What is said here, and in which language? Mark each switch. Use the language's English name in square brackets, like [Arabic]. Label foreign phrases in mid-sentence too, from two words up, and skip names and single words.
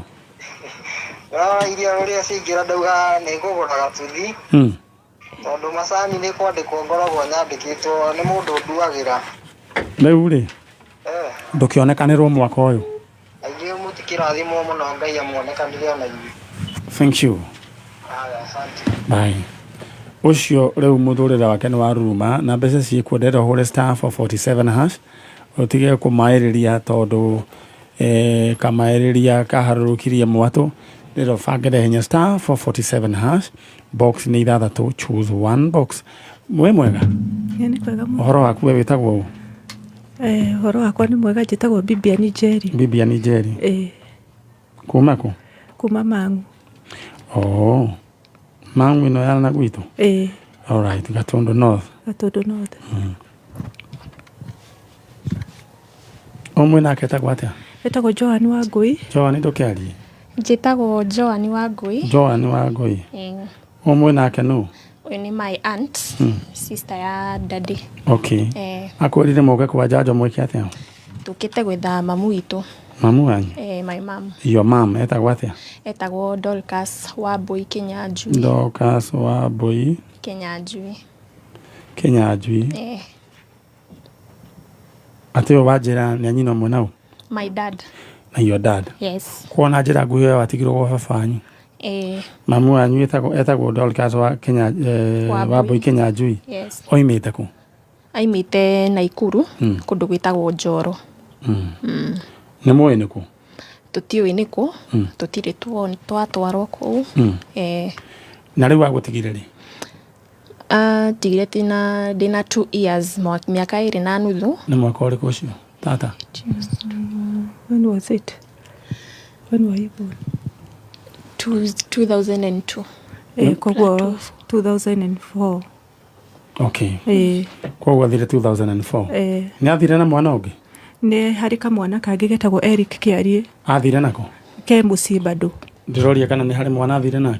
[Kikuyu] Iria rũrĩa cingĩra ndauga nĩ ngũgũra gatuthi. Tondũ macani nĩ kwandĩkwo ngoragwo nyandĩkĩtwo nĩ mũndũ nduagĩra. Rĩu rĩ, ndũkĩonekanĩrwo mwaka ũyũ? Aingĩ mũtikĩrathimwo mũno, Ngai amuonekanire ona inyuĩ. [English] Thank you. Bye. [Kikuyu] Ucio rĩu mũthũrĩre wake nĩ waruruma na mbeca ciĩkuo ndĩrenda ũhũre star 447 hash. Ũtige kũmaĩrĩria tondũ kamaĩrĩria kaharũrũkirie mwatũ. Ndĩrenda ũbangĩre hinya star 447 hash. Box nĩ ithathatũ, [English] choose one box. [Kikuyu] Mwe mwega? Nĩ kwega mũno. Ũhoro waku we wĩtagwo ũ? Ũhoro wakwa nĩ mwega, njĩtagwo Bibiani Njeri. Bibiani Njeri. Kuma kũ? Kuma Mang'u. Mang'u ĩno ya na gwitũ? [English] All right, [Kikuyu] Gatundu North. Gatundu North. Omwe nake etagwo atia? Etagwo Joan Wangui. Joan ndukiarie. Njĩtagwo Joan Wangui. Joan Wangui. Omwe nake no? Uyu ni [English] my aunt, [Kikuyu] sister ya daddy. Okay. Akwirire muge kwa njanjo mwike atia? Tukite gwetha mamu witu. Mamu wanyu? [English] My mom. Your mom [Kikuyu] etagwo atia? Etagwo Dorcas Wambui Kinyanjui. Dorcas Wambui Kinyanjui. Kinyanjui. Atio wajira ni nyina mwanao? [English] My dad. Na your dad? [Kikuyu] Yes. Kuona njira nguhio watigirwo gwa baba wanyu? Mamu wanyu etagwo Dorcas wa Kenya Wambui Kinyanjui. Yes. Oimite ku? Aimite Naikuru, kundu gwitagwo Njoro. Nĩ mũĩ nĩ kũ? Tũtiũĩ nĩ kũ, tũtirĩ twatwarwo kũu. Na rĩu agũtigire rĩ? Tigire ndĩna 2 years, mĩaka 2 na nuthu. Nĩ mwaka ũrĩkũ ũcio tata? [English] When was it? When were you born? 2002. [Kikuyu] Koguo 2004. Okay. Koguo athire 2004. Nĩ athire na mwana ũngĩ? Nĩ harĩ kamwana kangĩ getagwo Eric Kĩarie. Athire nako? Ke mũciĩ bado. Ndĩroria kana nĩ harĩ mwana athire nake?